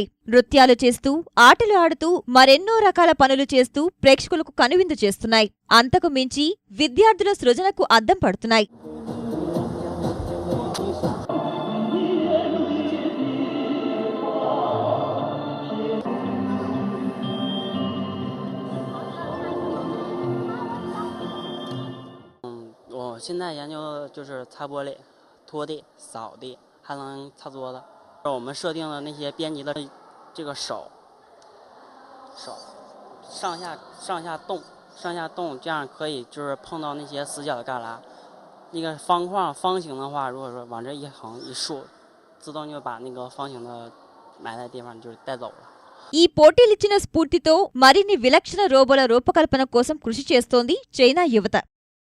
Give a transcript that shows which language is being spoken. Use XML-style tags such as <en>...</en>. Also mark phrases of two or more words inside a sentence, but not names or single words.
<te>నృత్యాలు చేస్తూ, ఆటలు ఆడుతూ, మరెన్నో రకాల పనులు చేస్తూ ప్రేక్షకులకు కనువిందు చేస్తున్నాయి. అంతకు మించి విద్యార్థుల సృజనకు అద్దం పడుతున్నాయి.</te> <zh>我现在研究就是擦玻璃、拖地、扫地，还能擦桌子。我们设定了那些编辑的这个手上下动，这样可以就是碰到那些死角的旮旯。那个方形的话，如果说往这一横一竖，自动就把那个方形的埋在地方就带走了。</zh> <te>ఈ పోటీలిచ్చిన స్ఫూర్తితో మరిన్ని విలక్షణ రోబోల రూపకల్పన కోసం కృషి చేస్తోంది చైనా యువత.</te>